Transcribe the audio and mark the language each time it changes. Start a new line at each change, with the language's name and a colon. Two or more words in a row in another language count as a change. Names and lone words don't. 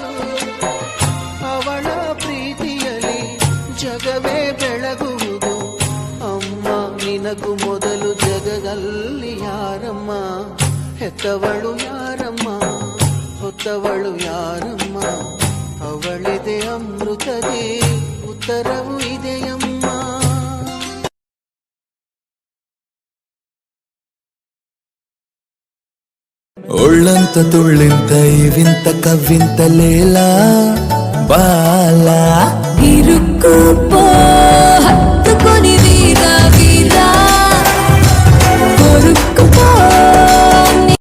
Kannada: ಅವಳ ಪ್ರೀತಿಯಲ್ಲಿ ಜಗವೇ ಬೆಳಗುವುದು. ಅಮ್ಮ ನಿನಗೂ ಮೊದಲು ಜಗದಲ್ಲಿ ಯಾರಮ್ಮ, ಹೆತ್ತವಳು ಯಾರಮ್ಮ, ಹೊತ್ತವಳು ಯಾರಮ್ಮ. ಅವಳಿದೆ ಅಮೃತದೇ ಉತ್ತರವು ಇದೆಯಮ್ಮ.
Telugu: ఒళ్ళంత తుళ్ళింత ఇవింత కవ్వింత లేలా బాలా ఇరుక్కుపో హత్తుకొని వీరా వీరా కొరుక్కుపో